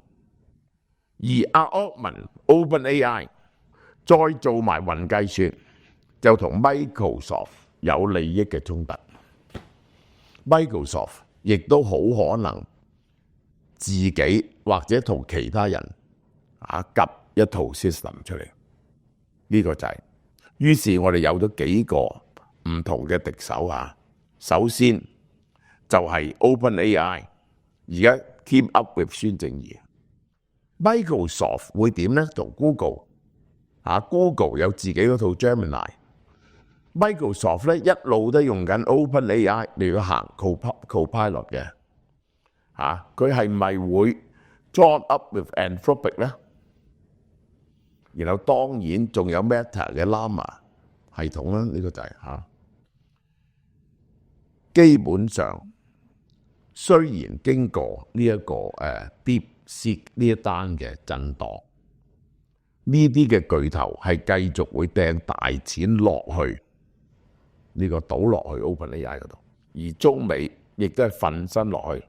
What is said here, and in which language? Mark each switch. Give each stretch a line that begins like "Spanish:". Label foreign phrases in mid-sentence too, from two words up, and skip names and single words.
Cantonese: 而阿柯文 OpenAI 再做埋雲計算，就同 Microsoft 有利益嘅衝突。Microsoft 亦都好可能自己或者同其他人夾一套 system 出嚟，呢個就係。於是我哋有咗幾個唔同嘅敵手啊。首先就係 OpenAI， 而家
English: team up with
Cantonese: 孫正義。Microsoft 會點呢？同 Google 有自己嗰套 Gemini。Microsoft 咧一路都用緊 OpenAI 嚟到行 Copilot 嘅，佢係咪會
English: join up with
Cantonese: Anthropic 咧？然後當然仲有 Meta 嘅 Llama 系統啦，呢個就係基本上，雖然經過呢一個DeepSeek 呢一單嘅震盪，呢啲嘅巨頭係繼續會掟大錢落去呢個倒落去 OpenAI 嗰度，而中美亦都係瞓身落去。